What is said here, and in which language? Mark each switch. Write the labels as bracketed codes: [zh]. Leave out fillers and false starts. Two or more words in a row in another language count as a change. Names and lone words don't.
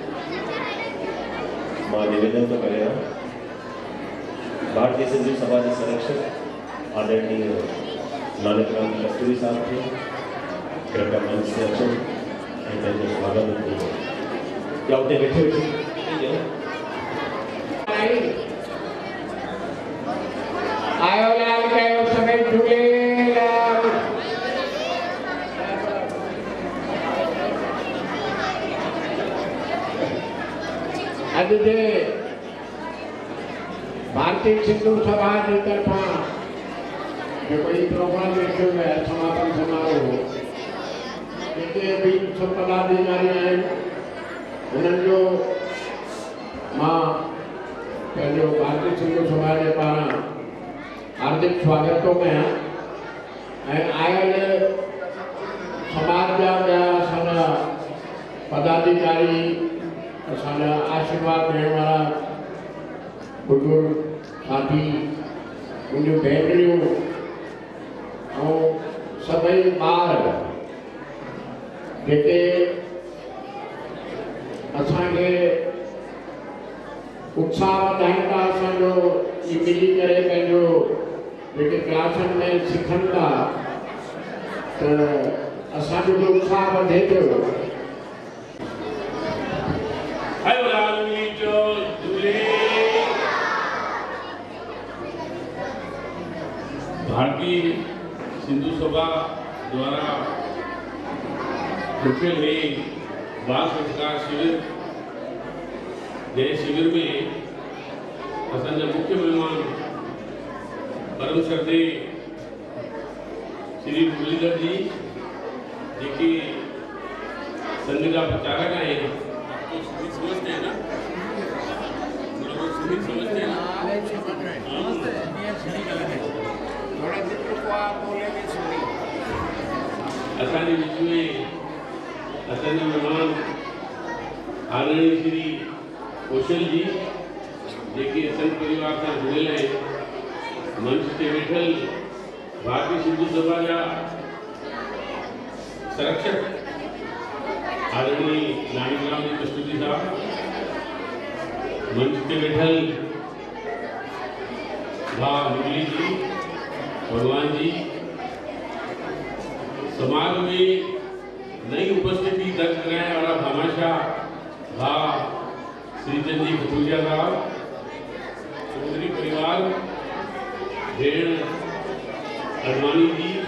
[sd] मां निवेदन थो करियां भारतीय सिंधु सभा जे संरक्षक आदरणीय नानकराम कस्तूरी साहब खे कृपया मंच ते अचनि ऐं पंहिंजो स्वागत कनि। या उते वेठे आयो लाल कयो समय झूलेलाल। अॼु जे भारतीय सिंधु सभा की तरफा जो कोई प्रोग्राम रखियो है समापन समारोह जेके भी पदाधिकारी आहिनि उन्हनि जो मां पंहिंजो भारतीय सिंधु सभा के पारां हार्दिक स्वागत थो कयां ऐं आयल समाज जा ॿिया असांजा पदाधिकारी असांजा आशीर्वाद ॾियण वारा बुजुर्ग साथी मुंहिंजूं भेनरियूं ऐं सभई ॿार जेके असांखे उत्साह वधाइनि था असांजो मिली करे पंहिंजो जेके क्लासनि में सिखनि था त असांजो बि उत्साह वधे पियो। भारतीय सिंधु सभा द्वारा रखियल है बाल संस्कार शिविर। जय शिविर में असांजा मुख्य मेहमान परम श्रद्धेय श्री मुरलीधर जी जेके संघ जा प्रचारक आहिनि [hi] समझते हैं ना, समझते हैं ना। [sd] असांजे विच में असांजा महिमान आदरणीय श्री कौशल जी जेके संघ परिवार सां जुड़ियल आहिनि, मंच ते वेठल भारतीय सिंधु सभा जा संरक्षक आदरणीय नानीग्राम जी कस्तूरी साहब, मंच पे बैठल [hi] भाई मुरली जी, भगवान जी, समाज में नई उपस्थिति दर्ज कराने वाला भामाशाह भाई श्रीचंद जी खतूरिया साहब, चौधरी परिवार, भेण अडवाणी जी,